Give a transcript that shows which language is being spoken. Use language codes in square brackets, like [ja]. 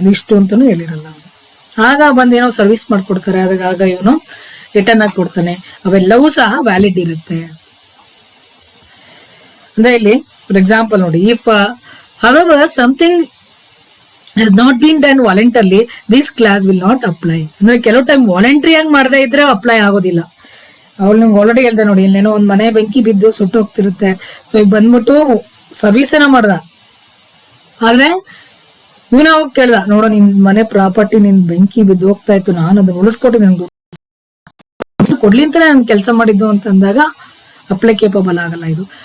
[kn] ಅದು ಇಷ್ಟು ಅಂತಾನು ಹೇಳಿರಲ್ಲ. ಆಗ ಬಂದ್ ಏನೋ ಸರ್ವಿಸ್ ಮಾಡ್ಕೊಡ್ತಾರೆ, ಆಗ ಇವನು ರಿಟರ್ನ್ ಆಗಿ ಕೊಡ್ತಾನೆ. ಅವೆಲ್ಲವೂ ಸಹ ವ್ಯಾಲಿಡ್ ಇರುತ್ತೆ. ಅಂದ್ರೆ ಇಲ್ಲಿ [en] For example ನೋಡಿ, if however something has not been done voluntarily, this clause will not apply. [kn] ಅಂದ್ರೆ ಕೆಲವು ಟೈಮ್ ವಾಲಂಟ್ರಿ ಆಗಿ ಮಾಡದೇ ಇದ್ರೆ ಅಪ್ಲೈ ಆಗೋದಿಲ್ಲ. ಅವಳು ನಿಮ್ಗೆ ಆಲ್ರೆಡಿ ಹೇಳ್ದೆ ನೋಡಿ, ಇಲ್ಲೇನೋ ಒಂದ್ ಮನೆ ಬೆಂಕಿ ಬಿದ್ದು ಸುಟ್ಟು ಹೋಗ್ತಿರುತ್ತೆ, ಸೊ ಈಗ ಬಂದ್ಬಿಟ್ಟು ಸರ್ವಿಸ್ ಏನೋ ಮಾಡ್ದ, ಆದ್ರೆ ಇವನ ಹೋಗಿ ಕೇಳ್ದ, ನೋಡೋ ನಿನ್ ಮನೆ ಪ್ರಾಪರ್ಟಿ ನಿನ್ ಬೆಂಕಿ ಬಿದ್ದು ಹೋಗ್ತಾ ಇತ್ತು, ನಾನು ಅದನ್ನ ಉಳಿಸ್ಕೊಟ್ಟಿದ್ದೆ, ಕೊಡ್ಲಿ ಅಂತಾನೆ ನಾನು ಕೆಲಸ ಮಾಡಿದ್ದು ಅಂತ ಅಂದಾಗ ಅಪ್ಲಿಕೇಬಲ್ ಆಗಲ್ಲ ಇದು.